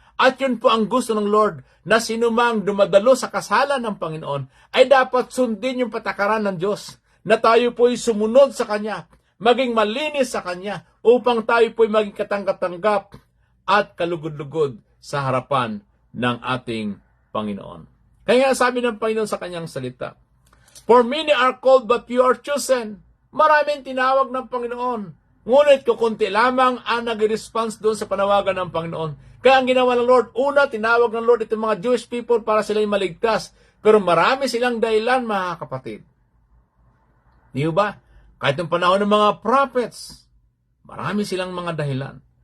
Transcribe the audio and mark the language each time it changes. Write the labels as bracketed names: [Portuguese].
[Filipino] At yun po ang gusto ng Lord, na sinumang dumadalo sa kasalan ng Panginoon ay dapat sundin yung patakaran ng Diyos, na tayo po ay sumunod sa Kanya, maging malinis sa Kanya, upang tayo po ay maging katanggap-tanggap at kalugod-lugod sa harapan ng ating Panginoon. Kaya sabi ng Panginoon sa Kanyang salita, [English] For many are called but few are chosen. [Filipino] Maraming tinawag ng Panginoon, ngunit kukunti lamang ang nag-response doon sa panawagan ng Panginoon. Kaya ang ginawa ng Lord, una, tinawag ng Lord itong mga Jewish people para sila'y maligtas. Pero marami silang dahilan, mga kapatid. Di ba? Kahit ng panahon ng mga prophets, marami silang mga dahilan.